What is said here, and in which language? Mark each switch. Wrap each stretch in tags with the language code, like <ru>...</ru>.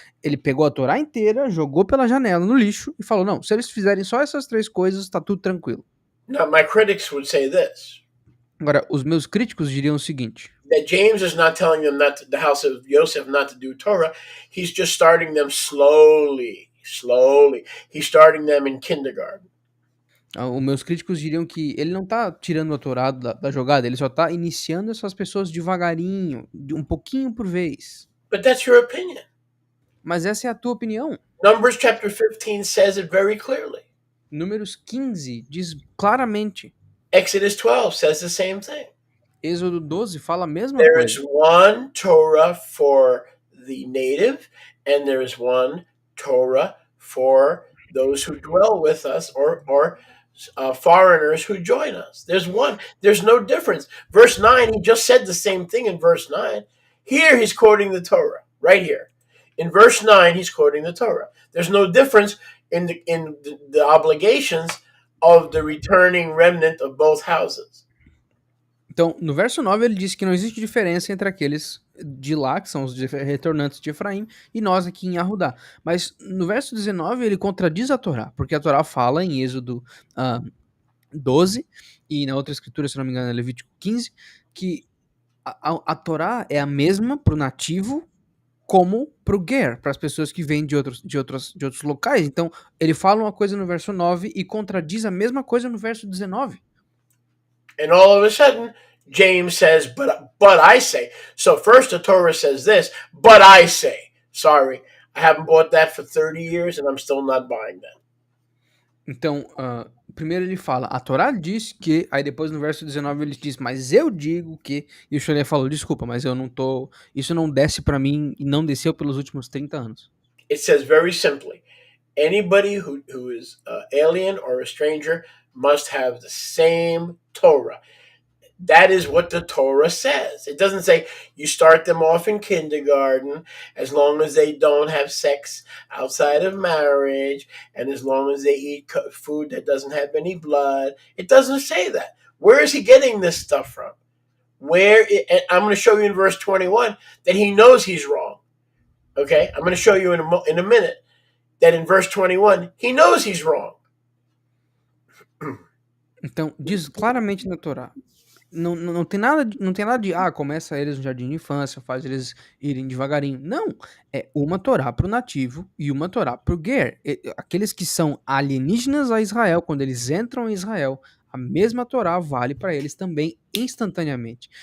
<pt>Ele pegou a Torá inteira, jogou pela janela no lixo e falou: não, se eles fizerem só essas três coisas, tá tudo tranquilo.</pt> <en>Now, my critics would say this.</en> <pt>Agora, os meus críticos diriam o seguinte:</pt> <en>that James is not telling them the house of Joseph not to do Torah. He's just starting them slowly. He's starting them in kindergarten.</en> <pt>Os meus críticos diriam que ele não tá tirando a Torá da jogada, ele só tá iniciando essas pessoas devagarinho, um pouquinho por vez.</pt> <en>But that's your opinion.</en> <pt>Mas essa é a tua opinião.</pt> <en>Numbers chapter 15 says it very clearly.</en> <pt>Números 15 diz claramente.</pt> <en>Exodus 12 says the same thing.</en> <pt>Êxodo 12 fala a mesma</pt> <en>there</en> <pt>coisa.</pt> <en>There is one Torah for the native, and there is one Torah for those who dwell with us or foreigners who join us. There's one. There's no difference. Verse 9, he just said the same thing in verse 9. Here he's quoting the Torah, right here. In verse 9, he's quoting the Torah. There's no difference in the obligations of the returning remnant of both houses.</en> <pt>Então, no verso 9, ele diz que não existe diferença entre aqueles de lá, que são os retornantes de Efraim, e nós aqui em Arrudá. Mas no verso 19, ele contradiz a Torá, porque a Torá fala em Êxodo 12, e na outra escritura, se não me engano, é Levítico 15, que a Torá é a mesma para o nativo como para o ger, para as pessoas que vêm de outros locais. Então, ele fala uma coisa no verso 9 e contradiz a mesma coisa no verso 19.</pt> <en>And all of a sudden, James says, but I say. So first the Torah says this, but I say. Sorry, I haven't bought that for 30 years and I'm still not buying that.</en> <pt>Então, primeiro ele fala, a Torá diz que, aí depois no verso 19 ele diz, mas eu digo que, e o Shulé falou, desculpa, mas eu não tô, isso não desce para mim e não desceu pelos últimos 30 anos.</pt> <en>It says very simply, anybody who is alien or a stranger must have the same Torah. That is what the Torah says. It doesn't say you start them off in kindergarten as long as they don't have sex outside of marriage and as long as they eat food that doesn't have any blood. It doesn't say that. Where is he getting this stuff from? I'm going to show you in verse 21 that he knows he's wrong. Okay? I'm going to show you in a minute that in verse 21 he knows he's wrong.</en> <pt>Então, diz claramente na Torá. Não tem nada de começa eles no jardim de infância, faz eles irem devagarinho. Não, é uma Torá para o nativo e uma Torá para o ger. Aqueles que são alienígenas a Israel, quando eles entram em Israel, a mesma Torá vale para eles também instantaneamente.</pt>